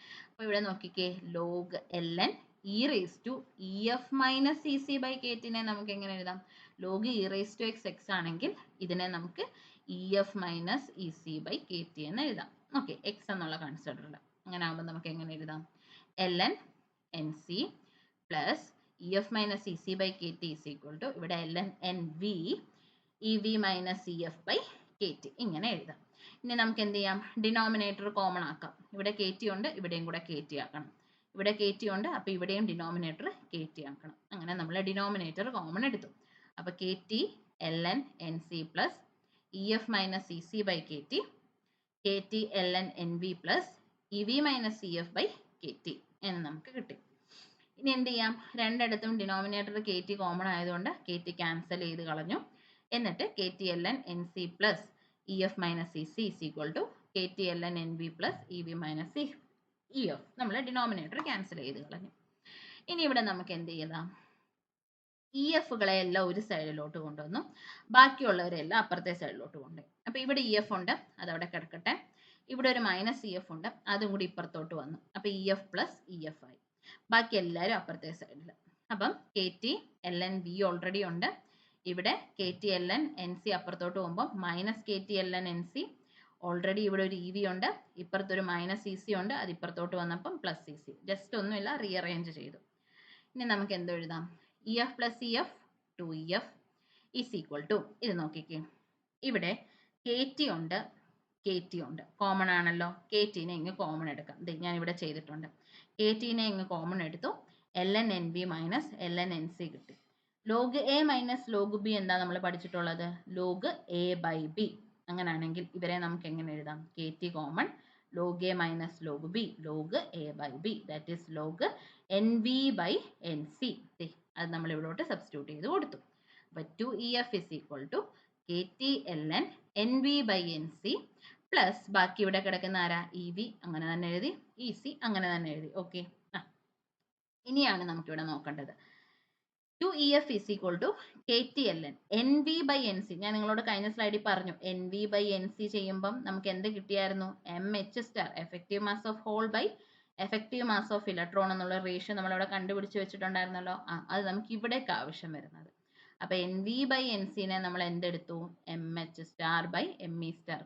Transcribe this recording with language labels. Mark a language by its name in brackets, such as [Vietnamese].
[Malayalam] അപ്പോൾ ഇവിടെ നോക്കിക്കേ, ലോഗ് ln e⁻EF-EC/kTനെ നമുക്ക് എങ്ങനെ എഴുതാം? ലോഗ് e⁻x X ആണെങ്കിൽ ഇതിനെ നമുക്ക് EF-EC/kT എന്ന് എഴുതാം. ഓക്കെ, X എന്നുള്ള കൺസിഡറിൽ അങ്ങനെ ആകുമ്പോൾ നമുക്ക് എങ്ങനെ എഴുതാം? ln NC + [English] EF minus EC by KT is equal to ഇവിടെ ln NV EV minus EF by KT [Malayalam] ഇങ്ങനെ എഴുതാം. ഇനി നമുക്ക് എന്ത് ചെയ്യാം, ഡിനോമിനേറ്റർ കോമൺ ആക്കാം. ഇവിടെ KT ഉണ്ട്, ഇവിടെയും കൂടെ KT ആക്കണം. ഇവിടെ KT ഉണ്ട്, അപ്പോൾ ഇവിടെയും ഡിനോമിനേറ്റർ KT ആക്കണം. അങ്ങനെ നമ്മൾ ഡിനോമിനേറ്റർ കോമൺ എടുത്തു. [English] അപ്പോൾ KT ln NC plus EF minus EC by KT KT ln NV plus EV minus EF by KT [Malayalam] എന്ന് നമുക്ക് കിട്ടി. ഇനി എന്ത് ചെയ്യാം, രണ്ടിടത്തും ഡിനോമിനേറ്റർ KT കോമൺ ആയതുകൊണ്ട് KT ക്യാൻസൽ ചെയ്ത് കളഞ്ഞു. [English] എന്നിട്ട് KT ln NC plus EF minus EC is equal to KT ln NV plus EV minus EF. [Malayalam] നമ്മൾ ഡിനോമിനേറ്റർ ക്യാൻസൽ ചെയ്ത് കളഞ്ഞു. ഇനി ഇവിടെ നമുക്ക് എന്ത് ചെയ്താം, EFകളെ എല്ലാം ഒരു സൈഡിലോട്ട് കൊണ്ടുവന്നു, ബാക്കിയുള്ളവരെല്ലാം അപ്പുറത്തെ സൈഡിലോട്ട് കൊണ്ടുപോയി. അപ്പോൾ ഇവിടെ EF ഉണ്ട്, അതവിടെ കിടക്കട്ടെ. ഇവിടെ ഒരു മൈനസ് EF ഉണ്ട്, അതും കൂടി ഇപ്പുറത്തോട്ട് വന്നു. അപ്പോൾ EF പ്ലസ് EF ആയി. ബാക്കി എല്ലാവരും അപ്പുറത്തെ സൈഡിൽ. അപ്പം KT ln V ഓൾറെഡി ഉണ്ട്. ഇവിടെ KT ln NC അപ്പുറത്തോട്ട് പോകുമ്പോൾ minus KT ln NC. Already ഇവിടെ ഒരു EV ഉണ്ട്, ഇപ്പുറത്തൊരു മൈനസ് EC ഉണ്ട്, അത് ഇപ്പുറത്തോട്ട് വന്നപ്പം പ്ലസ് EC. ജസ്റ്റ് ഒന്നുമില്ല, റീഅറേഞ്ച് ചെയ്തു. ഇനി നമുക്ക് എന്തോ എഴുതാം, EF plus EF 2EF is equal to, ഇത് നോക്കിക്കേ, ഇവിടെ KT ഉണ്ട്, KT ഉണ്ട്, കോമൺ ആണല്ലോ. KTനെ ഇങ്ങ് കോമൺ എടുക്കാം. ഞാൻ ഇവിടെ ചെയ്തിട്ടുണ്ട്. KTനെ ഇങ്ങ് കോമൺ എടുത്തു, ln NV minus ln NC കിട്ടി. Log A minus log B എന്താ നമ്മൾ പഠിച്ചിട്ടുള്ളത്, ലോഗ് A ബൈ B. അങ്ങനെയാണെങ്കിൽ ഇവരെ നമുക്ക് എങ്ങനെ എഴുതാം, KT common log A minus log B, log A by B, [English] That is log NV by NC. [Malayalam] അത് നമ്മൾ ഇവിടോട്ട് സബ്സ്റ്റിറ്റ്യൂട്ട് ചെയ്ത് കൊടുത്തു. അപ്പോൾ [English] 2EF is equal to KT ln NV by NC plus [Malayalam] ബാക്കി ഇവിടെ കിടക്കുന്ന ആരാ, EV അങ്ങനെ തന്നെ എഴുതി, EC അങ്ങനെ തന്നെ എഴുതി. [English] okay, [Malayalam] ഇനിയാണ് നമുക്കിവിടെ നോക്കേണ്ടത് [English] 2EF is equal to KT ln NV by NC. [Malayalam] ഞാൻ നിങ്ങളോട് കഴിഞ്ഞ സ്ലൈഡിൽ പറഞ്ഞു, NV by NC ചെയ്യുമ്പം നമുക്ക് എന്ത് കിട്ടിയായിരുന്നു, MH star effective mass of whole by effective mass of electron എന്നുള്ള റേഷ്യോ നമ്മളിവിടെ കണ്ടുപിടിച്ച് വെച്ചിട്ടുണ്ടായിരുന്നല്ലോ. അത് നമുക്ക് ഇവിടേക്ക് ആവശ്യം വരുന്നത്. അപ്പോൾ NV by NCനെ നമ്മൾ എന്തെടുത്തു, MH star by ME star.